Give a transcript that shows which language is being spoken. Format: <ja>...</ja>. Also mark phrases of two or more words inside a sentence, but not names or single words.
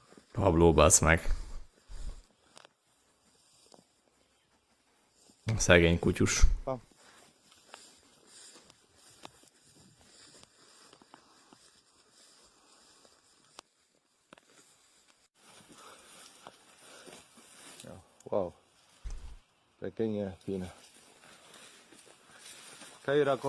<hu>Pablo, bassz meg. Szegény kutyus. Wow.</hu> <es>Pequeña espina. Cae, Draco.</es>